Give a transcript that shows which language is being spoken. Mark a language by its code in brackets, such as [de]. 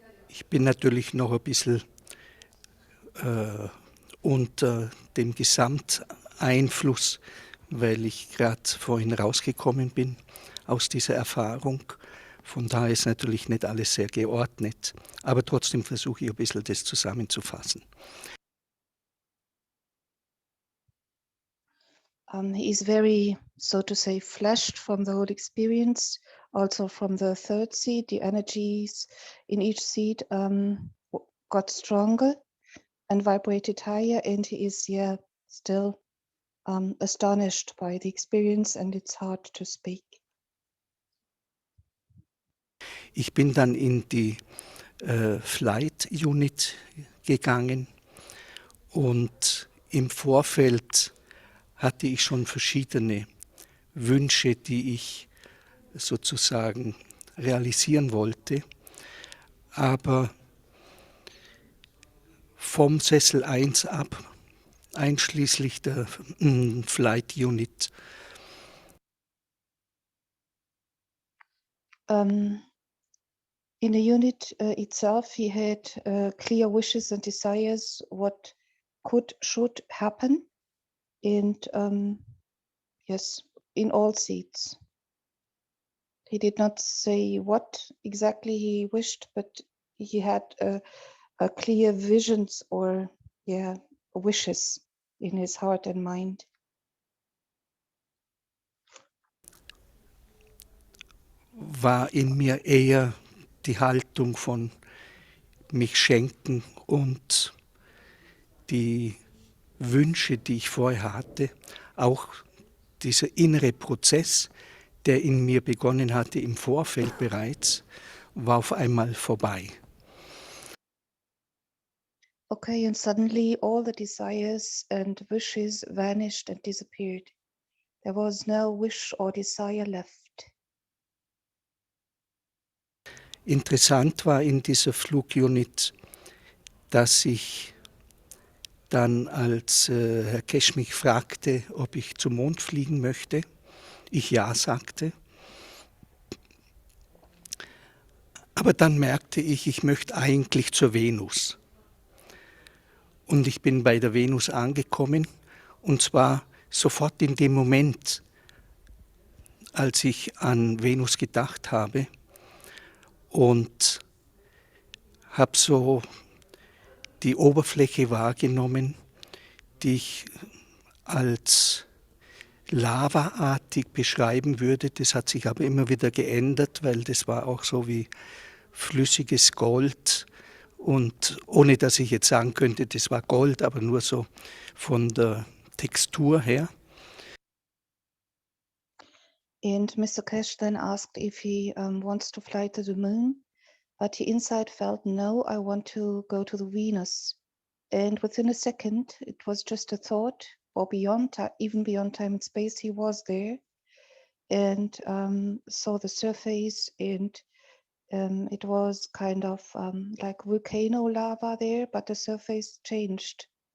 [de] Ich bin natürlich noch ein bisschen unter dem Gesamteinfluss, weil ich gerade vorhin rausgekommen bin aus dieser Erfahrung. Von daher ist natürlich nicht alles sehr geordnet, aber trotzdem versuche ich ein bisschen das zusammenzufassen. [en] He is very, so to say, flashed from the whole experience, also from the third seat. The energies in each seat got stronger and vibrated higher, and he is still astonished by the experience, and it's hard to speak. [de] Ich bin dann in die Flight Unit gegangen und im Vorfeld hatte ich schon verschiedene Wünsche, die ich sozusagen realisieren wollte. Aber vom Sessel 1 ab, einschließlich der Flight Unit. [en] In the unit itself, he had clear wishes and desires, what should happen. And yes, in all seats. He did not say what exactly he wished, but he had a clear visions or wishes in his heart and mind. [de] War in mir eher die Haltung von, mich schenken und die Wünsche, die ich vorher hatte, auch dieser innere Prozess, der in mir begonnen hatte im Vorfeld bereits, war auf einmal vorbei. [en] Okay, and suddenly all the desires and wishes vanished and disappeared. There was no wish or desire left. [de] Interessant war in dieser Flugunit, dass ich dann, als Herr Kesch mich fragte, ob ich zum Mond fliegen möchte, ich ja sagte. Aber dann merkte ich möchte eigentlich zur Venus. Und ich bin bei der Venus angekommen, und zwar sofort in dem Moment, als ich an Venus gedacht habe, und habe so die Oberfläche wahrgenommen, die ich als lavaartig beschreiben würde. Das hat sich aber immer wieder geändert, weil das war auch so wie flüssiges Gold. Und ohne dass ich jetzt sagen könnte, das war Gold, aber nur so von der Textur her. [en] And Mr. Cash then asked if he wants to fly to the moon, but he inside felt, no, I want to go to the Venus. And within a second, it was just a thought, or even beyond time and space, he was there and saw the surface, and it was kind of like volcano lava there, but the surface changed.